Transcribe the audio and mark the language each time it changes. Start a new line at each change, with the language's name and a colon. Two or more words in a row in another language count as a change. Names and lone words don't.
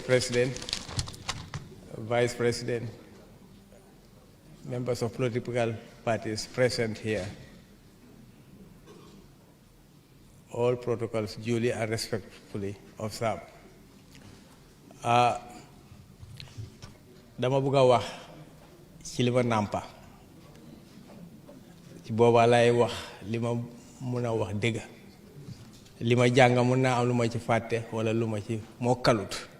English: President, Vice President, members of political parties present here. All protocols duly and respectfully observed.
Wolof: Dama bëgg a wax ci li ma nàmpa ci boobaa lay wax li ma mën a wax dëgg. Li ma jàng mën naa am lu ma ci fàtte wala lu ma ci mokkalut.